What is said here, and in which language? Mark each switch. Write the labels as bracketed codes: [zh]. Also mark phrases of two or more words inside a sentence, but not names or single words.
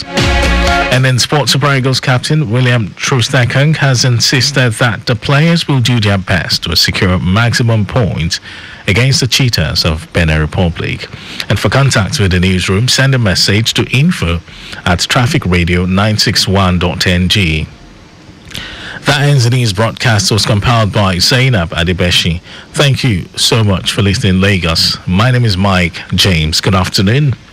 [en] And then Sports Super Eagles captain William Troost-Ekong has insisted that the players will do their best to secure maximum points against the Cheetahs of Benin Republic. And for contact with the newsroom, send a message to info@trafficradio961.ng. That ends the news broadcast. Was compiled by Zainab Adebeshi. Thank you so much for listening, Lagos. My name is Mike James. Good afternoon.